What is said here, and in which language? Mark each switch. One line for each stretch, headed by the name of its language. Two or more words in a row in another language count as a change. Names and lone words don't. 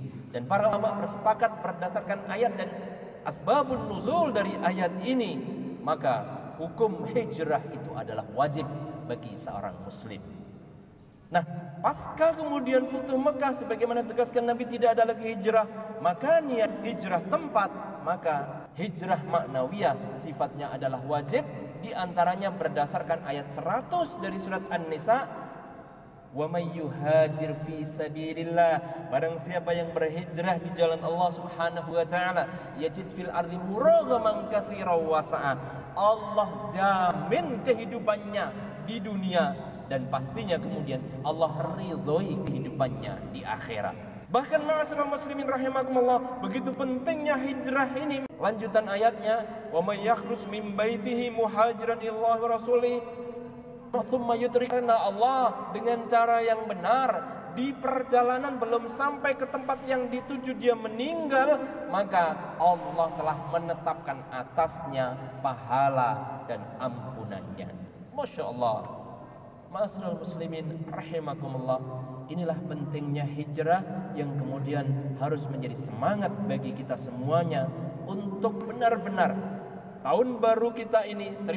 Indonesian: Dan para ulama bersepakat berdasarkan ayat dan
Arabic: أسباب النزول
Indonesian: dari ayat ini, maka hukum hijrah itu adalah wajib bagi seorang muslim. Nah, pasca kemudian Futuh Mekah, sebagaimana tegaskan Nabi tidak ada lagi hijrah makaniyah, hijrah tempat, maka hijrah maknawiyah sifatnya adalah wajib. Di antaranya berdasarkan ayat 100 dari surat An-Nisa,
Arabic: ومن يهاجر في سبيل الله,
Indonesian: barang siapa yang berhijrah di jalan Allah
Arabic: سبحانه وتعالى, يجد في الأرض مراغما كثيرا وسعة,
Indonesian: Allah jamin kehidupannya di dunia, dan pastinya kemudian Allah ridhoi kehidupannya di akhirat. Bahkan
Arabic: معاشر المسلمين رحمكم الله,
Indonesian: begitu pentingnya hijrah ini. Lanjutan ayatnya,
Arabic: ومن يخرج من بيته مهاجرا إلى الله ورسوله ثم يدركه الله,
Indonesian: dengan cara yang benar, di perjalanan belum sampai ke tempat yang dituju dia meninggal, maka Allah telah menetapkan atasnya pahala dan ampunannya.
Arabic: ما شاء الله. معاشر المسلمين رحمكم الله,
Indonesian: inilah pentingnya hijrah yang kemudian harus menjadi semangat bagi kita semuanya untuk benar-benar tahun baru kita ini